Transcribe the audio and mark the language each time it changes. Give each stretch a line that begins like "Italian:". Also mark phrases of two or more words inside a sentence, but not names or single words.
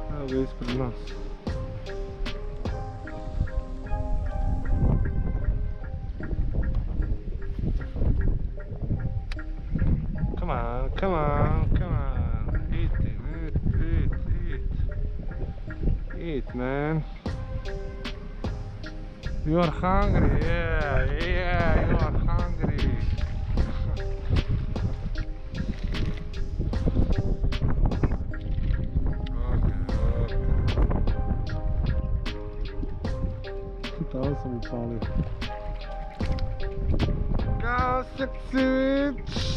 Croatian: je ispred nas.
English: Come on, come on, come on. Eat it, eat, eat, eat. Eat, man. You are hungry, yeah, yeah, you are hungry.
Croatian: Tamo sam upalio. Kaseksić!